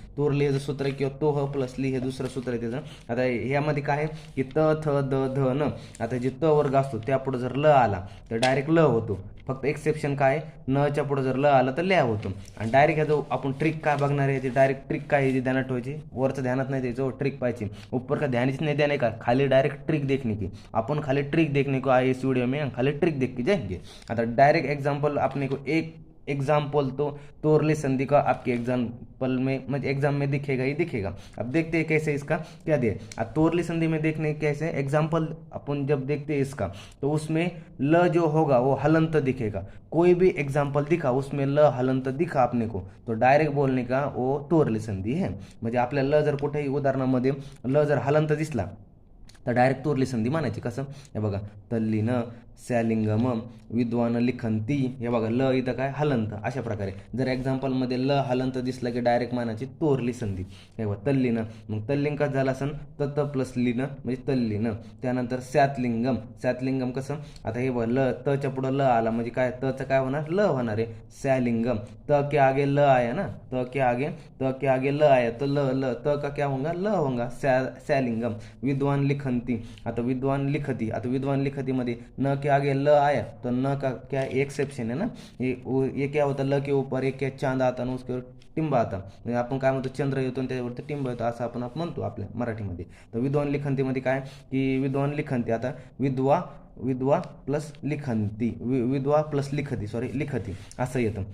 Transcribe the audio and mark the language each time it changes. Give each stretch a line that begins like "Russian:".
Marathi: तोरली हे सूत्र आहे किंवा तो ह प्लस ली हे दुसरं सूत्र आहे त्याचं. आता ह्यामध्ये काय आहे की त थ द ध न. आता जे त वर्ग असतो त्यापुढे जर ल आला तर डायरेक्ट ल होतो. फक्त एक्सेप्शन काय? नच्या पुढे जर ल आला तर ल्या होतो. आणि डायरेक्ट ह्याचं आपण ट्रिक काय बघणार आहे? डायरेक्ट ट्रिक काय आहे ध्यानात ठेवायची? वरचं ध्यानात नाही द्यायचं, ट्रिक पाहिजे.
Hindi: ऊपर का ध्यानच नहीं देने का, खाली डायरेक्ट ट्रिक देखने की. अपन खाली ट्रिक देखने को आए इस वीडियो में, खाली ट्रिक देख के जाएंगे. आता डायरेक्ट एग्जाम्पल अपने को एक एग्जाम्पल तो तोरली संधि का आपके एग्जाम्पल में मतलब एग्जाम में दिखेगा ही दिखेगा. अब देखते हैं कैसे इसका क्या दिया. अब तोरली संधि में देखने कैसे एग्जाम्पल अपन जब देखते हैं इसका तो उसमें ल जो होगा वो हलंत दिखेगा. कोई भी एग्जाम्पल दिखा उसमें ल हलंत दिखा आपने को तो डायरेक्ट बोलने का वो तोरली संधि है.
Marathi: म्हणजे आपल्या ल जर कुठेही उदाहरणामध्ये ल जर हलंत दिसला तर डायरेक्ट तोरली संधी म्हणायची. कसं? हे बघा, तल्लीन, स्यालिंगम, विद्वान लिखंती. हे बघा, ल इथं काय? हलंत. अशा प्रकारे जर एक्झाम्पलमध्ये ल हलंत दिसला की डायरेक्ट म्हणायची तोरली संधी. हे बघा, तल्लीन, मग तल्लिंग कसं झालं असन? तत प्लस लिन म्हणजे तल्लीन. त्यानंतर स्यातलिंगम. स्यातलिंगम कसं? आता हे बघा, ल तच्या पुढं ल आला म्हणजे काय? तचं काय होणार? ल होणार आहे.
Hindi: स्यालिंगम, त के आगे ल आया ना, त के आगे ल आया तो ल त का क्या होगा? ल होगा. स्यालिंगम. विद्वान लिखंती. आता विद्वान लिखती, आता विद्वान लिखती मध्ये न के आगे ल आया तो न का क्या एक्सेप्शन है ना. ये क्या होता? ल के ऊपर एक क्या चांद आता ना उसके टिंब आता,
Marathi: म्हणजे आपण काय म्हणतो? चंद्र येतो आणि त्याच्यावरती टिंब येतो असं आपण म्हणतो आपल्या मराठीमध्ये. तर विद्वान लिखंतीमध्ये काय की विद्वान लिखंती. आता विद्वा प्लस लिखंती, विद्वा प्लस लिखती असं येतं.